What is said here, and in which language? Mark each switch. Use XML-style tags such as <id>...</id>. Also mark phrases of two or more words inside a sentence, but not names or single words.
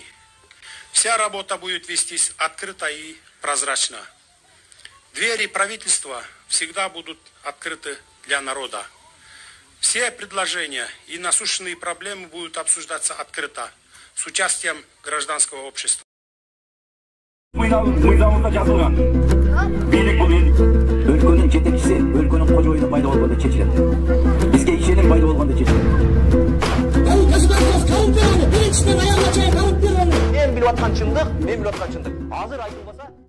<ru>Вся работа будет вестись открыто и прозрачно. Двери правительства всегда будут открыты для народа. Все предложения и насущные проблемы будут обсуждаться открыто, с участием гражданского общества.</ru> <ky>Мыйзамыбызда жазылган. Бийлик бул өлкөнүн жетекчиси, өлкөнүн кожоюну пайда болгондо чечилет. Бизге ишеним пайда болгондо чечилет. Мен билип аткан чындык, Азыр айтылбаса</ky>